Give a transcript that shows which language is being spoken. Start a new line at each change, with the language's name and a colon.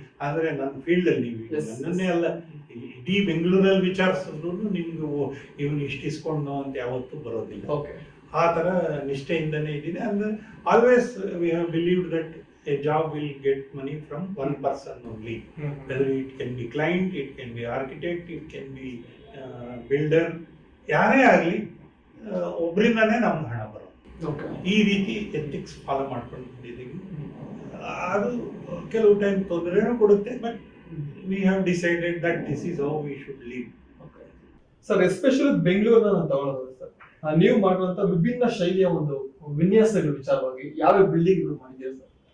Kannada: ಅಂದ್ರೆ ನನ್ನ ಫೀಲ್ಡ್ ಅಲ್ಲಿ ನನ್ನನ್ನೇ ಅಲ್ಲ, ಇಡೀ ಬೆಂಗಳೂರಲ್ಲಿ ವಿಚಾರಿಸಿದ್ರು ನಿಮ್ಗೆ ಇವನು ಇಷ್ಟು ಇಸ್ಕೊಂಡು ಅಂತ ಯಾವತ್ತೂ ಬರೋದಿಲ್ಲ. ಆ ತರ ನಿಷ್ಠೆಯಿಂದನೇ ಇದ್ದೀನಿ. ಅಂದ್ರೆ
English: Always we have believed that a job will get money from one person only. Whether it can be client, it can be architect, it can be builder,
Kannada: ಯಾರೇ ಆಗಲಿ ಒಬ್ಬರಿಂದಾನೇ ನಮ್ಗೆ ಹಣ ಬರೋದು. ಈ ರೀತಿ ಎಥಿಕ್ಸ್ ಫಾಲೋ ಮಾಡ್ಕೊಂಡು ಬಂದಿದ್ದೀವಿ. ಅದು ಕೆಲವು ಟೈಮ್ ತೊಂದರೆನೂ ಕೊಡುತ್ತೆ,
English: But we have decided that this is how we should live.
Kannada: Sir especially ಬೆಂಗಳೂರನ್ನ ನಾನು ತಗೊಳ್ಳೋದು ಸರ್, ನೀವು ಮಾಡುವಂತ ವಿಭಿನ್ನ ಶೈಲಿಯ ಒಂದು ವಿನ್ಯಾಸಗಳ ವಿಚಾರವಾಗಿ ಯಾವ ಬಿಲ್ಡಿಂಗ್ ಮಾಡಿದ್ದೀರಾ ಸರ್?